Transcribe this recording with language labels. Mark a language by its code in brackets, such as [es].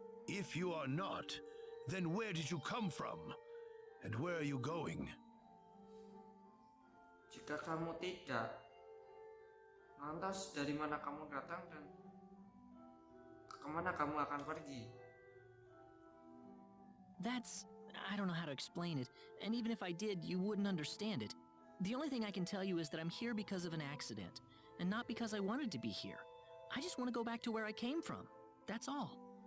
[en] If you are not, then where did you come from? And where are you going? [id] Jika kamu tidak, lantas dari mana kamu datang dan kemana kamu akan pergi? [en] I don't know how to explain it, and even if I did, you wouldn't understand it. The only thing I can tell you is that I'm here because of an accident, and not because I wanted to be here. I just want to go back to where I came from. That's all.